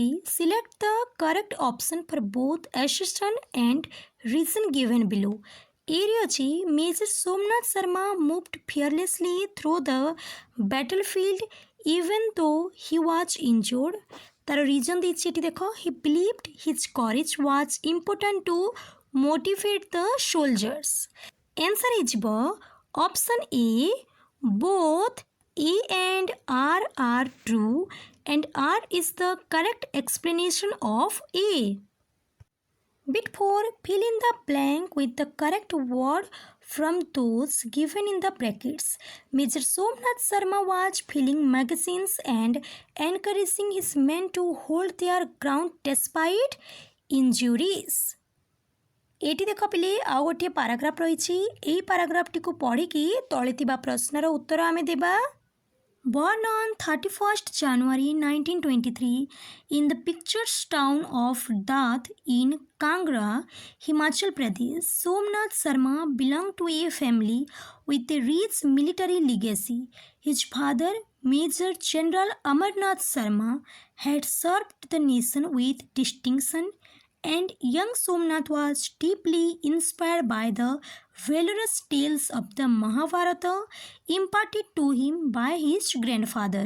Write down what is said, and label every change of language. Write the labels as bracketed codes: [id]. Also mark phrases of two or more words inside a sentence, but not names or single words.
[en] Select the correct option for both assertion and reason given below. Area ଅଛି Major Somnath Sharma moved fearlessly through the battlefield even though he was injured. ତାର reason [or] ଦେଇଛି ଏଠି ଦେଖ [en] he believed his courage was important to motivate the soldiers. Answer ହେଇଯିବ option A. Both A and R are true and R is the correct explanation of A. Bit 4. Fill in the blank with the correct word from those given in the brackets. Major Somnath Sharma was filling magazines and encouraging his men to hold their ground despite injuries. [or] ଏଠି ଦେଖ ପିଲେ ଆଉ ଗୋଟିଏ ପାରାଗ୍ରାଫ ରହିଛି। ଏହି ପାରାଗ୍ରାଫଟିକୁ ପଢ଼ିକି ତଳେ ଥିବା ପ୍ରଶ୍ନର ଉତ୍ତର ଆମେ ଦେବା। [en] Born on 31st January 1923 in the picturesque town of Daat in Kangra, Himachal Pradesh, Somnath Sharma belonged to a family with a rich military legacy. His father, Major General Amarnath Sharma, had served the nation with distinction, and young Somnath was deeply inspired by the valorous tales of the Mahabharata imparted to him by his grandfather.